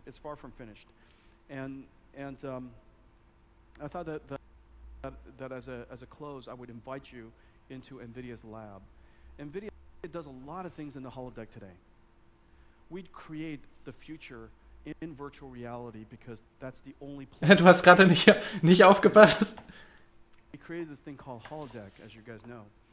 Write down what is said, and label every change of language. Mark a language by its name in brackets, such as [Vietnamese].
[English] It's far from finished, and I thought that as a close, I would invite you into Nvidia's lab. Nvidia does a lot of things in the holodeck today. We'd create the future in virtual reality because that's the only place. [German] Du hast gerade nicht aufgepasst. [English] We created this thing called holodeck, as you guys know.